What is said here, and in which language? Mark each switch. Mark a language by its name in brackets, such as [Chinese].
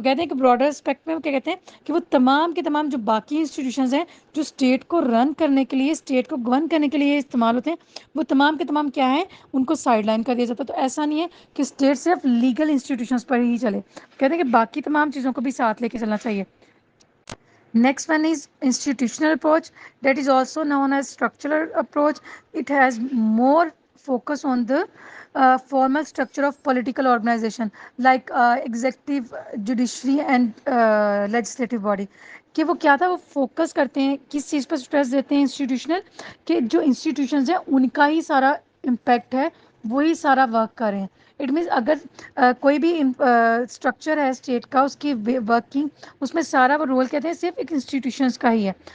[Urdu] وہ کہتے ہیں کہ براڈر اسپیکٹ میں وہ کیا کہتے ہیں کہ وہ تمام کے تمام جو باقی انسٹیٹیوشنز ہیں جو اسٹیٹ کو رن کرنے کے لیے, اسٹیٹ کو گورن کرنے کے لیے استعمال ہوتے ہیں, وہ تمام کے تمام کیا ہیں, ان کو سائڈ لائن کر دیا جاتا ہے. تو ایسا نہیں ہے کہ اسٹیٹ صرف لیگل انسٹیٹیوشنز پر ہی چلے, کہتے ہیں کہ باقی تمام چیزوں کو بھی ساتھ لے کے چلنا چاہیے. [English] Next one is institutional approach, that is also known as structural approach. It has more focus on the formal structure of political organization like executive, judiciary and legislative body. [Urdu] کہ وہ کیا تھا, وہ فوکس کرتے ہیں کس چیز پر اسٹریس دیتے ہیں انسٹیٹیوشنل, کہ جو انسٹیٹیوشنز ہیں ان کا ہی سارا امپیکٹ ہے, وہی سارا ورک کر رہے ہیں. اٹ مینس اگر کوئی بھی اسٹرکچر ہے اسٹیٹ کا, اس کی ورکنگ, اس میں سارا وہ رول کہتے ہیں صرف ایک انسٹیٹیوشنس کا ہی ہے.